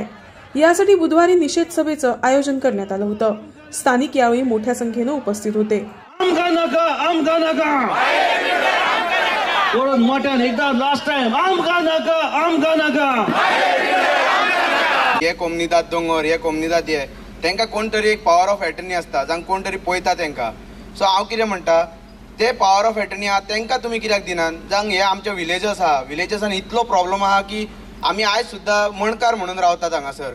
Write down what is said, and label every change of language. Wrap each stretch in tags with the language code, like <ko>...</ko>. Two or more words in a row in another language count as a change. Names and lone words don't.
<mr>यासाठी बुधवारी निषेध सभेचं आयोजन करण्यात आलं होतं। स्थानिक यावेळी मोठ्या संख्येने उपस्थित होते।</mr> <kok>हे कोमनिदाद दोंगर हे कोमनिदाद हे तांकां कोण तरी एक</kok> <en>power of attorney</en> <kok>आसता जांकां कोण तरी पळयता तांकां। सो हांव कितें म्हणटा ते</kok> <en>power of attorney</en> <kok>आहा तांकां तुमी कित्याक दिनात? जांक हे आमचे विलेजस आहा, विलेजसान इतलो प्रॉब्लम आहा की आमी आयज सुद्दां मणकार म्हणून रावतात हांगासर।</kok>